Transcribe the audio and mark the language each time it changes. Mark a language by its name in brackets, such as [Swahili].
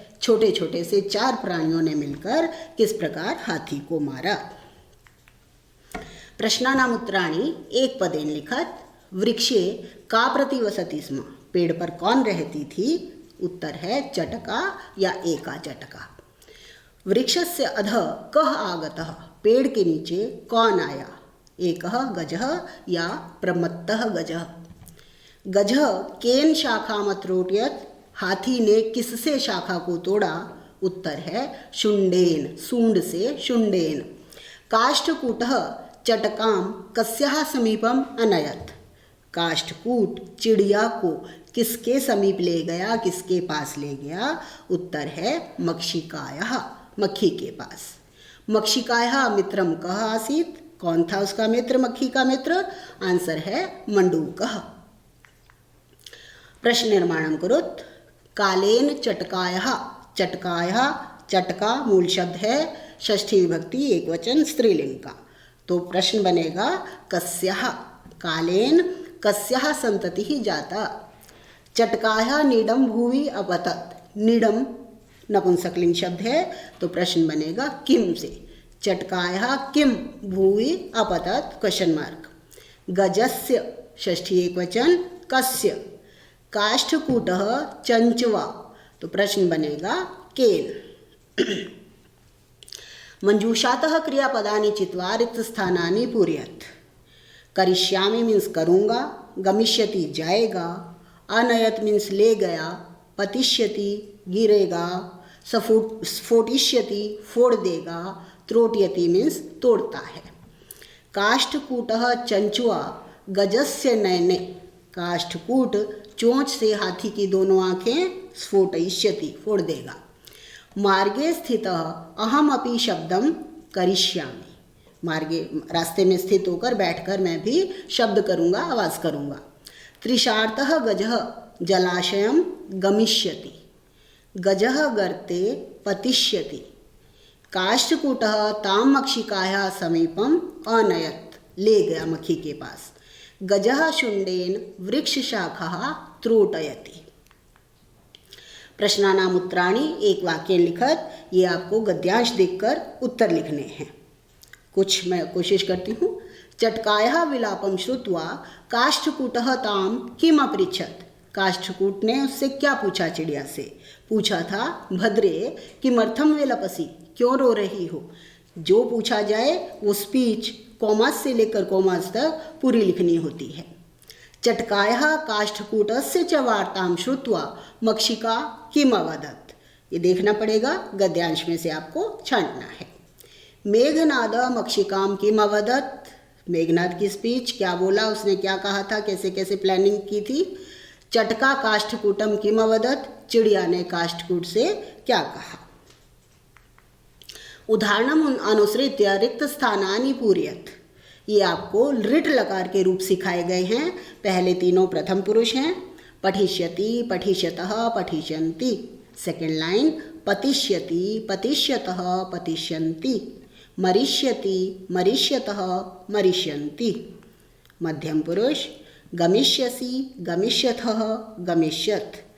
[Hindi] छोटे छोटे से 4 प्राणियों ने मिलकर किस प्रकार हाथी को मारा। [Sanskrit] प्रश्नानाम उत्तराणि एक पदेन लिखत। वृक्षे का प्रतिवसति स्म, [Hindi] पेड़ पर कौन रहती थी? उत्तर है चटका या एका चटका। [Sanskrit] वृक्षस्य अधः कः आगतः, [Hindi] पेड़ के नीचे कौन आया? [Sanskrit] एकः गजः या प्रमत्तः गजः। गजः केन शाखाम अत्रोट्यत, [Hindi] हाथी ने किससे शाखा को तोड़ा? उत्तर है शुंडेन, सूंड से शुंडेन। [Sanskrit] काष्ठकूटः चटकाम कस्याः समीपम अनयत, [Hindi] काष्ठकूट चिड़िया को किसके समीप ले गया, किसके पास ले गया? उत्तर है मक्षिकायाः, मक्खी के पास। [Sanskrit] मक्षिकायाः मित्रम कः आसीत्, [Hindi] कौन था उसका मित्र, मक्खी का मित्र? आंसर है मंडूकः। [Sanskrit] प्रश्न निर्माणम कुरुत। [Hindi] कालेन चटकायाः, चटकायाः, चटका मूल शब्द है, षष्ठी विभक्ति एकवचन स्त्रीलिंग का। तो प्रश्न बनेगा कस्याः, [Sanskrit] कालेन कस्याः संततिः जाता। चटकायाः नीडम भुवि अपतत, [Hindi] नीडम नपुंसकलिंग शब्द है, तो प्रश्न बनेगा किम से। [Sanskrit] चटकायाः किम भुवि अपतत [English] Question mark. [Hindi] गजस्य षष्ठी एकवचन कस्य। [Sanskrit] काष्ठकूटः चंचवा, [Hindi] तो प्रश्न बनेगा केन। [Sanskrit] मंजूषातः क्रियापदानि चित्वा रिक्त स्थानानि पूरयत। [Hindi] करिष्यामि मीन्स करूँगा, गमिष्यति जाएगा, अनयत मीन्स ले गया, पतिष्यति गिरेगा, स्फोटिष्यति फोड़ देगा, त्रोटयति मीन्स तोड़ता है। [Sanskrit] काष्ठकूटः चंचुआ गजस्य नयने, [Hindi] काष्ठकूट चोंच से हाथी की दोनों आंखें स्फोटयिष्यति फोड़ देगा। [Sanskrit] मार्गे स्थितः अहम अपि शब्दम करिष्यामि, [Hindi] मार्गे रास्ते में स्थित होकर बैठकर मैं भी शब्द करूँगा, आवाज़ करूँगा। [Sanskrit] त्रिशार्तः गजः जलाशयम गमिष्यति, गजः गर्ते पतिष्यति। काष्ठकूटः ताम मक्षिकायाः समीपम अनयत, [Hindi] ले गया मक्खी के पास। [Sanskrit] गजः शुंडेन वृक्ष शाखाः त्रोटयति। प्रश्नानाम उत्तराणि एक वाक्य लिखत। [Hindi] ये आपको गद्यांश देखकर उत्तर लिखने हैं। कुछ मैं कोशिश करती हूँ। [Sanskrit] चटकायाः विलापम श्रुत्वा काष्ठकूटः ताम किम अपृच्छत, [Hindi] काष्ठकूट ने उससे क्या पूछा? चिड़िया से पूछा था, [Sanskrit] भद्रे किमर्थम विलपसी, [Hindi] क्यों रो रही हो। जो पूछा जाए वो स्पीच कॉमास से लेकर कॉमास तक पूरी लिखनी होती है। [Sanskrit] चटकायाः काष्ठकूटस्य च वार्तां श्रुत्वा मक्षिका किम अवदत्, [Hindi] ये देखना पड़ेगा, गद्यांश में से आपको छांटना है। [Sanskrit] मेघनाद मक्षिकाम किम अवदत्, [Hindi] मेघनाद की स्पीच क्या बोला, उसने क्या कहा था, कैसे कैसे प्लानिंग की थी। [Sanskrit] चटका काष्ठकूटम किम अवदत्, [Hindi] चिड़िया ने काष्ठकूट से क्या कहा। [Sanskrit] उदाहरणम अनुसृत्य रिक्त स्थानानि पूरयत, [Hindi] ये आपको लिट लकार के रूप सिखाए गए हैं। पहले तीनों प्रथम पुरुष हैं। [Sanskrit] पठिष्यति, पठिष्यतः, पठिष्यन्ति। [English] second line [Sanskrit] पतिष्यति, पतिष्यतः, पतिष्यन्ति। मरिष्यति, मरिष्यतः, मरिष्यन्ति। मध्यम पुरुष गमिष्यसि, गमिष्यथः, गमिष्यत्।